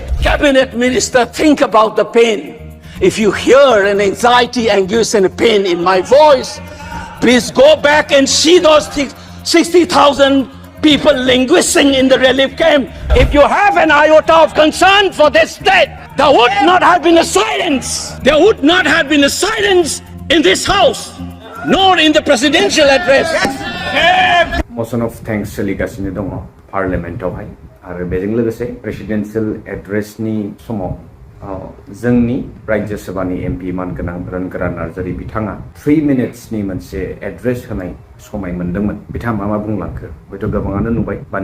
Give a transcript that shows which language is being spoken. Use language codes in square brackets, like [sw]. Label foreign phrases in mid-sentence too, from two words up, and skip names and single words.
[en] Cabinet Minister, think about the pain. If you hear an anxiety, anguish and pain in my voice, please go back and see those 60,000 people languishing in the relief camp. If you have an iota of concern for this state, there would not have been a silence. There would not have been a silence in this house, nor in the presidential address. Motion of thanks [brx] soligasiनो दङ पार्लियामेन्टआवहाय आरो बेजों लोगोसे [en] presidential addressni [brx] समाव जोंनि राज्य सभानि एमपि मानगोनां रंगरा नार्जारी बिथाङा 3 मिनिट्सनि मोनसे एड्रेस होनाय समाय मोनदोंमोन बिथाङा मा बुंलांखो हयथ' गोबाङानो नुबाय बा